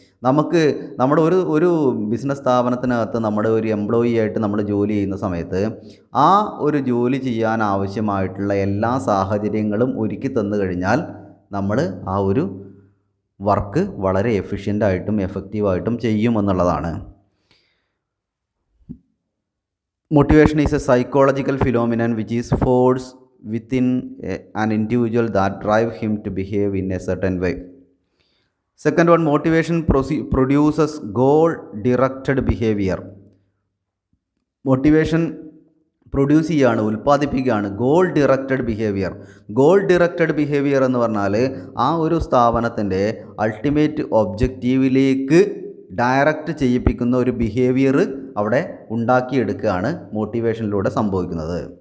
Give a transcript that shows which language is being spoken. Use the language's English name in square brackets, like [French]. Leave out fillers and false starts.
[Malayalam] നമുക്ക് നമ്മുടെ ഒരു ബിസിനസ് സ്ഥാപനത്തിനകത്ത് നമ്മുടെ ഒരു എംപ്ലോയി ആയിട്ട് നമ്മൾ ജോലി ചെയ്യുന്ന സമയത്ത് ആ ഒരു ജോലി ചെയ്യാൻ ആവശ്യമായിട്ടുള്ള എല്ലാ സാഹചര്യങ്ങളും ഒരുക്കി തന്നു കഴിഞ്ഞാൽ നമ്മൾ ആ ഒരു വർക്ക് വളരെ എഫിഷ്യൻ്റായിട്ടും എഫക്റ്റീവായിട്ടും ചെയ്യുമെന്നുള്ളതാണ്. [English] Motivation is a psychological phenomenon which is force within an individual that drive him to behave in a certain way. Second one, motivation produces goal directed behavior. [Malayalam] Motivation produce ചെയ്യുകയാണ്, ഉൽപ്പാദിപ്പിക്കുകയാണ് goal directed behaviour. Goal directed behaviour എന്ന് പറഞ്ഞാൽ ആ ഒരു സ്ഥാപനത്തിൻ്റെ ultimate ഒബ്ജക്റ്റീവിലേക്ക് direct ചെയ്യിപ്പിക്കുന്ന ഒരു behaviour അവിടെ ഉണ്ടാക്കിയെടുക്കുകയാണ് മോട്ടിവേഷനിലൂടെ സംഭവിക്കുന്നത്.